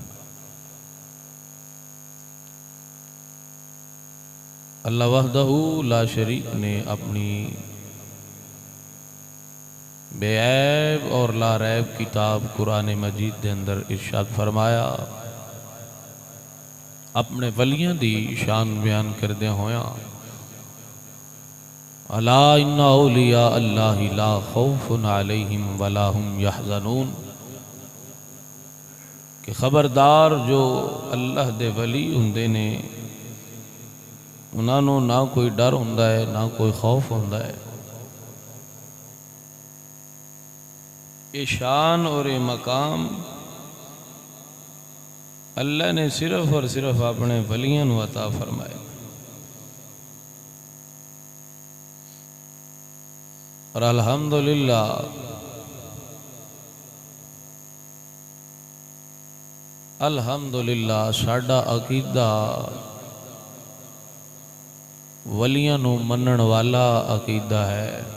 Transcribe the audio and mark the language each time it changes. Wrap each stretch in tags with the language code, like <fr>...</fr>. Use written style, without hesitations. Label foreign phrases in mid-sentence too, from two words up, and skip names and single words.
<ar>الله وحده لا شريك</ar> <ur>نے اپنی بے عیب اور</ur> <ar>لا ريب</ar> <ur>کتاب قرآن مجید کے اندر ارشاد فرمایا,</ur> <pa>اپنے ولیاں دی شان بیان کردے ہویا,</pa> <ar>ألا إن أولياء الله لا خوفٌ عليهم ولا هم يحزنون,</ar> <pa>کہ خبردار جو اللہ دے ولی ہوندے نے اونہاں نے نہ کوئی ڈر ہوندا ہے نہ کوئی خوف ہوندا ہے. یے شان اور یے مقام اللہ نے صرف اور صرف اپنے ولیاں نوں عطا فرمائے. اور</pa> <ar>الحمد لله الحمد لله</ar> <pa>ساڈا عقیدہ ولیاں نوں منن والا عقیدہ ہے.</pa>